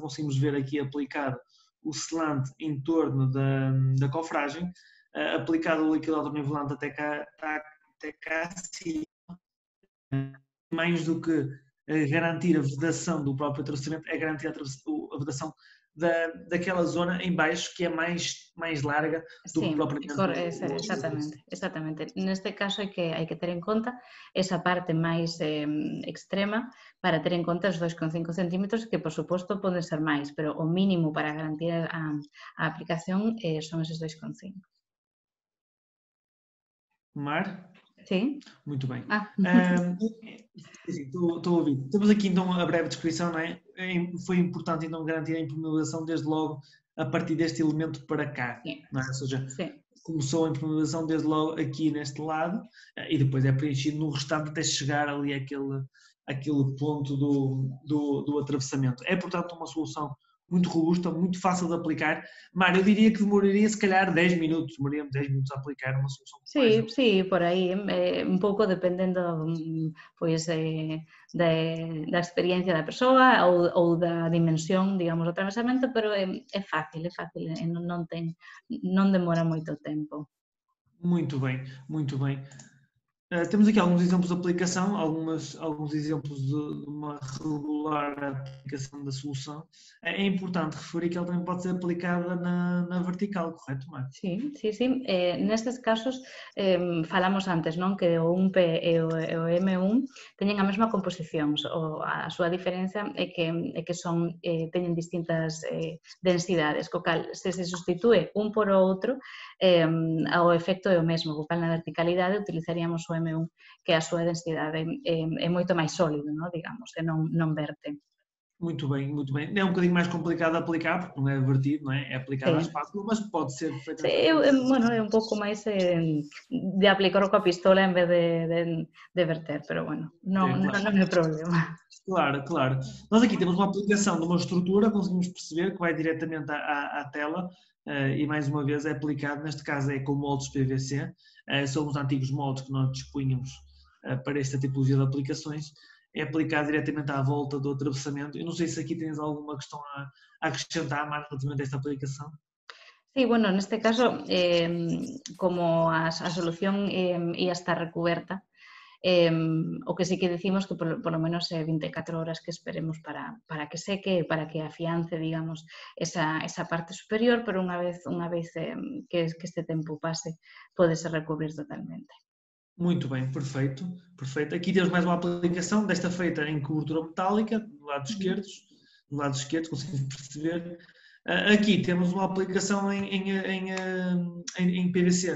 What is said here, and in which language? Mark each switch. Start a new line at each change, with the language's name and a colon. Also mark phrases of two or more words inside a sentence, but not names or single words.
Portuguese: Conseguimos ver aqui aplicado o selante em torno da cofragem, aplicado o líquido autonivelante até cá acima, mais do que garantir a vedação do próprio atravessamento, é garantir a vedação daquela zona em baixo que é mais larga do que propriamente. Exatamente.
Galician: Neste caso hai que ter en conta esa parte máis extrema para ter en conta os 2,5 centímetros, que por suposto poden ser máis, pero o mínimo para garantir a aplicación son eses 2,5.
Portuguese: Mar? Sim. Muito bem. Estou a ouvir. Temos aqui então a breve descrição, não é? Foi importante então garantir a impermeabilização desde logo a partir deste elemento para cá, não é? Ou seja, começou a impermeabilização desde logo aqui neste lado e depois é preenchido no restante até chegar ali àquele ponto do atravessamento. É, portanto, uma solução muito robusta, muito fácil de aplicar. Mário, eu diria que demoraria se calhar 10 minutos, demoraríamos 10 minutos a aplicar uma solução.
Galician: Sí, por aí, un pouco dependendo pois, da experiencia da persoa ou da dimensión, digamos, do atravesamento, pero é fácil, non demora moito tempo.
Portuguese: Muito bem, muito bem. Temos aqui alguns exemplos de aplicação, alguns exemplos de uma regular aplicação da solução. É importante referir que ela também pode ser aplicada na vertical, correto, Marco?
Galician: Sí. Nestes casos, falamos antes, non, que o 1P e o M1 teñen a mesma composición. A súa diferenza é que teñen distintas densidades, co cal se substitúe un por outro, o efecto é o mesmo, co cal na verticalidade utilizaríamos o M1, que a súa densidade é moito máis sólido, non, digamos, e non verte.
Portuguese: Muito bem, muito bem. É um bocadinho mais complicado de aplicar, porque não é vertido, não é? É aplicado à
Galician: Sí.
Portuguese: espátula, mas pode ser
Galician: Sí,
Portuguese: perfeitamente.
Galician: bueno, é un pouco máis de aplicar coa pistola en vez de verter, pero bueno, non,
Portuguese: É, claro.
Galician: non é problema.
Portuguese: Claro, claro. Nós aqui temos uma aplicação de uma estrutura, conseguimos perceber que vai diretamente à tela e mais uma vez é aplicado, neste caso é com moldes PVC, são os antigos moldes que nós dispunhamos para esta tipologia de aplicações, é aplicado diretamente à volta do atravessamento. Eu não sei se aqui tens alguma questão a acrescentar mais relativamente a esta aplicação.
Galician: Sí, bueno, neste caso, como a solución ia estar recuberta, o que sí que decimos que
Spanish: por lo menos
Galician: 24 horas que esperemos para que seque, para que afiance, digamos, esa parte superior, pero unha vez que este tempo pase, pode-se recubrir totalmente.
Portuguese: Muito bem, perfeito, perfeito. Aqui temos mais uma aplicação, desta feita em cobertura metálica, do lado esquerdo, conseguimos perceber. Aqui temos uma aplicação em PVC.